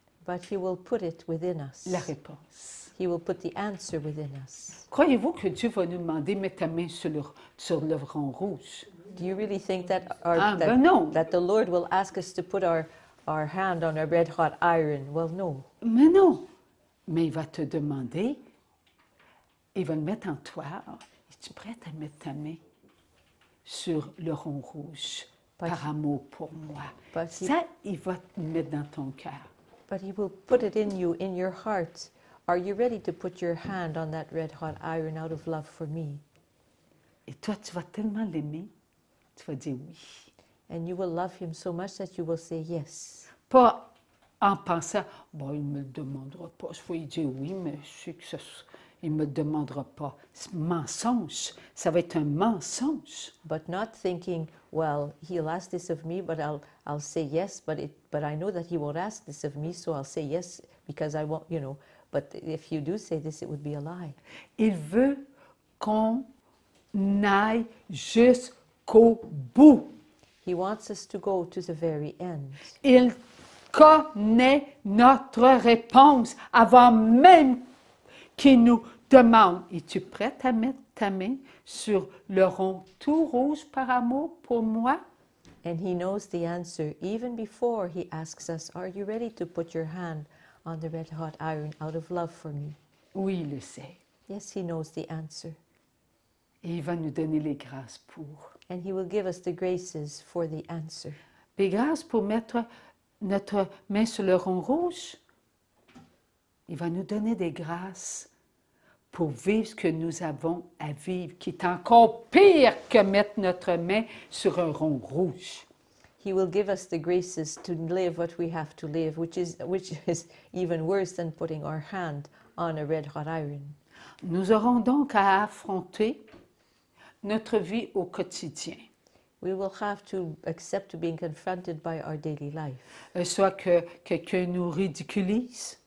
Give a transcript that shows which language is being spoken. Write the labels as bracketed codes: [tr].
[en] but he will put it within us. [fr] La réponse. [en] He will put the answer within us. [fr] Croyez-vous que Dieu va nous demander, mets ta main sur le rond rouge? [en] Do you really think that, [fr] non. [en] that the Lord will ask us to put our hand on a red hot iron? Well, no. [fr] Mais non. Mais il va te demander, il va le mettre en toi. Es-tu prête à mettre ta main sur le rond rouge par amour pour moi? Ça, il va te mettre dans ton cœur. [en] But he will put it in you, in your heart. Are you ready to put your hand on that red hot iron out of love for me? [fr] Et toi, tu vas tellement l'aimer, tu vas dire oui. [en] And you will love him so much that you will say yes. [fr] Pas en pensant, bon, il ne me le demandera pas. Je vais lui dire oui, mais je sais que il ne me le demandera pas. C'est mensonge. Ça va être un mensonge. [en] But not thinking, well, he'll ask this of me, but I'll say yes, but I know that he won't ask this of me, so I'll say yes because I won't, you know. But if you do say this, it would be a lie. [fr] Il veut qu'on aille jusqu'au bout. [en] He wants us to go to the very end. [fr] Il connaît notre réponse avant même qu'il nous demande, es-tu prête à mettre ta main sur le rond tout rouge par amour pour moi? [en] And he knows the answer even before he asks us, are you ready to put your hand on the red hot iron out of love for me? [fr] Oui, il le sait. [en] Yes, he knows the answer. [fr] Et il va nous donner les grâces pour. [en] And he will give us the graces for the answer. [fr] Les grâces pour mettre notre main sur le rond rouge. Il va nous donner des grâces pour vivre ce que nous avons à vivre, qui est encore pire que mettre notre main sur un rond rouge. [en] He will give us the graces to live what we have to live, which is even worse than putting our hand on a red hot iron. [fr] Nous aurons donc à affronter notre vie au quotidien. [en] We will have to accept being confronted by our daily life. [fr] Soit que quelqu'un nous ridiculise,